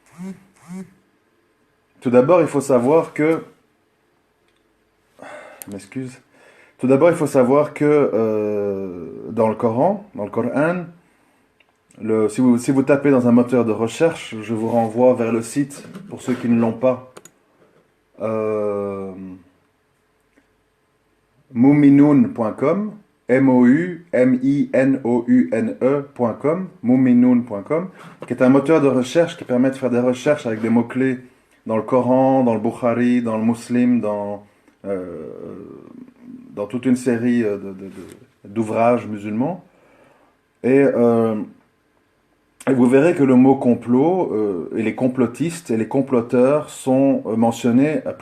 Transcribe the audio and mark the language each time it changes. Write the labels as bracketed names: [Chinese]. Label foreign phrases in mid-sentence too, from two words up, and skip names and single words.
[French] Tout d'abord, il faut savoir que, je m'excuse, tout d'abord, il faut savoir que dans le Coran, si vous tapez dans un moteur de recherche, je vous renvoie vers le site, pour ceux qui ne l'ont pas, euh, muminoun.com, M-O-U-M-I-N-O-U-N-E.com, muminoun.com, qui est un moteur de recherche qui permet de faire des recherches avec des mots-clés dans le Coran, dans le Bukhari, dans le Muslim, euh, dans toute une série d'ouvrages musulmans. Et, euh, et vous verrez que le mot complot et les complotistes et les comploteurs sont mentionnés à